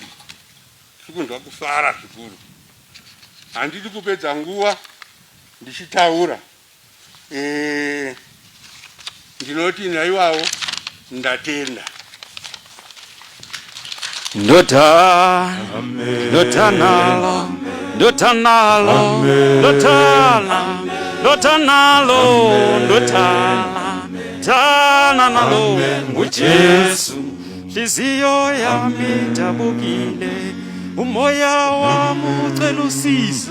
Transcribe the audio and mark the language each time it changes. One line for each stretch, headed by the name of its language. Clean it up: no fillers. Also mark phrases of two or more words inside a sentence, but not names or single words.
Shona: Tikunzwa kufara zvikuru. Handidi kupedza nguva ndichitaura. Ndinoti naiwawo ndatenda.
North Ndebele: Ndotanalo uJesu, hliziyo yami idabukile, umoya wami ucela usisi.